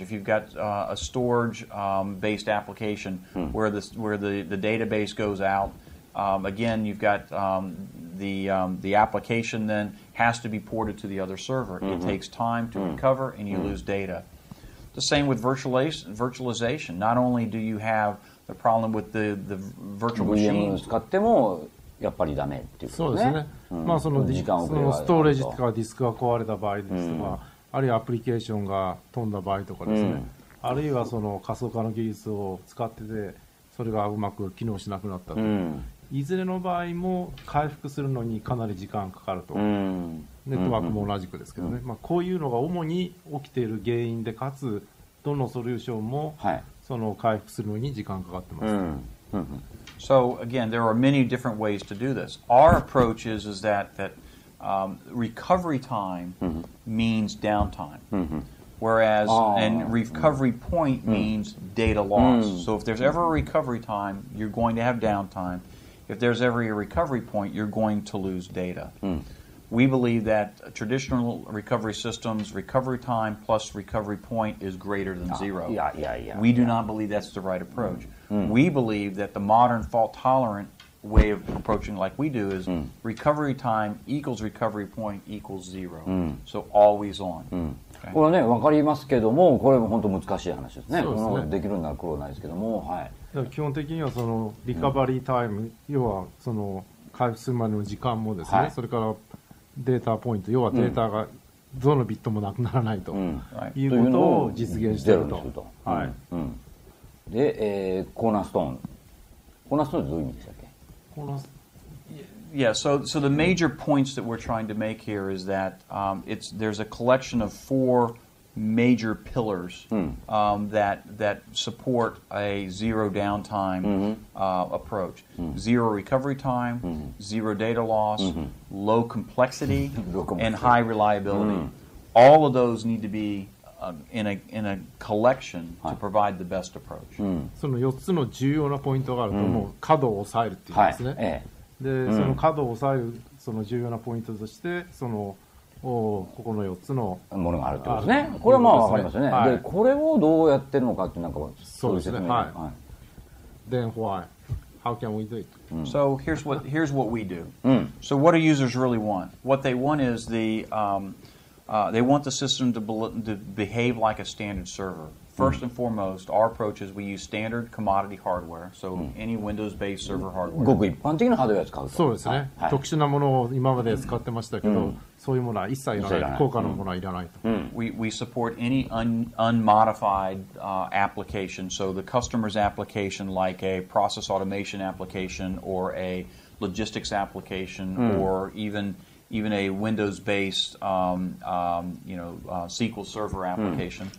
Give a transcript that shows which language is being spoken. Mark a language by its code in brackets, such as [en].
[en] If you've got a storage-based application where the database goes out, again, you've got the application then has to be ported to the other server. It takes time to recover, and you lose data. The same with virtualization. Not only do you have the problem with the virtual machines. [ja] 使ってもやっぱりダメっていうことですね。そうですね。まあそのストレージとかディスクが壊れた場合ですとか、あるいはアプリケーションが飛んだ場合とかですね。あるいはその仮想化の技術を使ってて、それがうまく機能しなくなったと。いずれの場合も回復するのにかなり時間かかると。ネットワークも同じくですけどね。まあこういうのが主に起きている原因で、かつどのソリューションもその回復するのに時間かかってます。 [en] So again, there are many different ways to do this. Our approach is that recovery time means downtime. Whereas and recovery point means data loss. So if there's ever a recovery time, you're going to have downtime. If there's ever a recovery point, you're going to lose data. We believe that traditional recovery systems, recovery time plus recovery point is greater than zero. We do not believe that's the right approach. We believe that the modern fault-tolerant way of approaching like we do is recovery time equals recovery point equals zero. So always on. [ja] これね、分かりますけども、これも本当難しい話ですね。できるなら苦労ないですけども、はい。基本的にはそのリカバリータイム、要はその回復するまでの時間もですね、それからデータポイント、要はデータがどのビットもなくならないということを実現していると。で、コーナーストーン。コーナーストーンってどういう意味でしたっけ [en] ？Yeah, so the major points that we're trying to make here is that there's a collection of 4 major pillars that support a zero downtime approach. Zero recovery time, zero data loss, low complexity, and high reliability. All of those need to be in a collection to provide the best approach. [ja] その4つの重要なポイントがあると、もう稼働を抑えるっていうんですね。で、その稼働を抑えるその重要なポイントとして、そのここの4つのものがあるってことですね。これはまあわかりますよね。で、これをどうやってるのかってなんかそうですね。はい。 [en] Then why? How can we do it? So here's what we do. So what do users really want? What they want is they want the system to behave like a standard server. First and foremost, our approach is we use standard commodity hardware, so any Windows-based server hardware. [ja] ごく一般的なハードウェアを使うと。そうですね。特殊なものを今まで使ってましたけど、そういうものは一切いらない。高価なものはいらないと。 [en] We support any unmodified application, so the customer's application, like a process automation application or a logistics application, or even a Windows-based, SQL Server application.